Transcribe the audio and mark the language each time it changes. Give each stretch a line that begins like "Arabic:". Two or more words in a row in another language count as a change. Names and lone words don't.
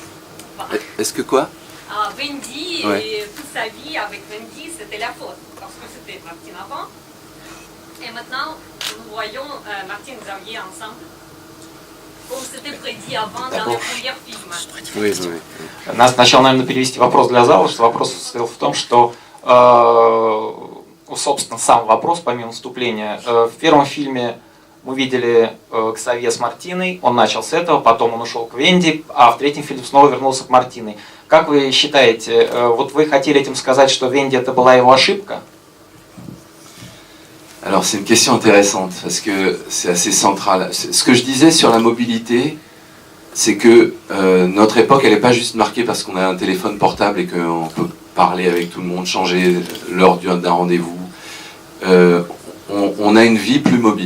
French: Est-ce que quoi? Wendy et toute sa vie avec Wendy, c'était la faute. Parce que c'était Martine avant. Et maintenant, nous voyons Martine et Xavier ensemble. Comme c'était prédit avant dans le premier film.
Russian: Надо сначала, наверное, перевести вопрос для зала, что вопрос состоял в том, что, собственно, сам вопрос, помимо вступления, в первом фильме мы видели Ксавье с Мартиной, он начал с этого, потом он ушел к Венди, а в третьем фильме снова вернулся к Мартиной. Как вы считаете, вот вы хотели этим сказать, что Венди это была его ошибка?
French: Alors c'est une question intéressante parce que c'est assez central. Ce que je disais sur la mobilité, c'est que notre époque, elle n'est pas juste marquée parce qu'on a un téléphone portable et qu'on peut parler avec tout le monde, changer l'heure d'un rendez-vous. On a une vie plus mobile.